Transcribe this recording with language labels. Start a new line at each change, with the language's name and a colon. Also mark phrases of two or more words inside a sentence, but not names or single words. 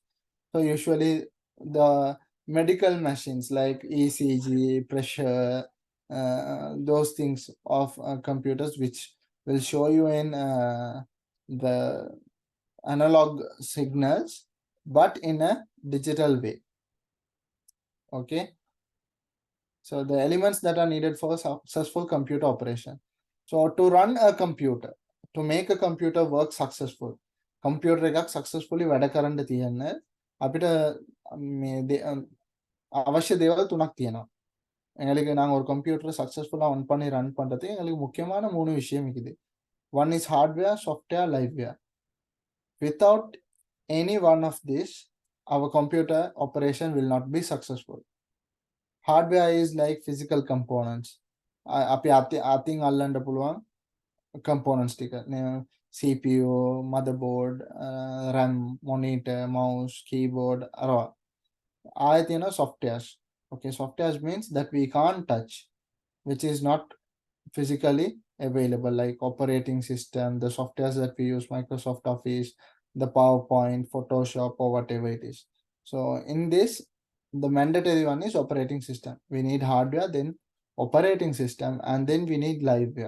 English: So usually the medical machines like ECG, pressure, those things of computers, which will show you in the analog signals, but in a digital way. Okay. So the elements that are needed for successful computer operation. So to run a computer, to make a computer work successful, computer
Sinhala: එකක් successfully වැඩ කරන්න තියෙන අපිට මේ අවශ්‍ය දේවල් තුනක් තියෙනවා.
Tamil: எங்களுக்கு நாங்க ஒரு
English: computer successfully
Tamil: ஆன் பண்ணி ரன் பண்றதுக்கு எங்களுக்கு முக்கியமான 3 விஷயம் இருக்குது.
English: One is hardware, software, liveware. Without any one of these, our computer operation will not be successful. Hardware is like physical components.
Sinhala: අපි අතින් අල්ලන්න පුළුවන් components ටික.
English: CPU, motherboard, RAM, monitor, mouse, keyboard, අරවා.
Sinhala: ආයෙ තියෙනවා softwares.
English: Okay, softwares means that we can't touch, which is not physically available, like operating system, the softwares that we use, Microsoft Office, the PowerPoint, Photoshop, or whatever it is. So in this, the mandatory one is operating system. We need hardware, then operating system, and then we need liveware.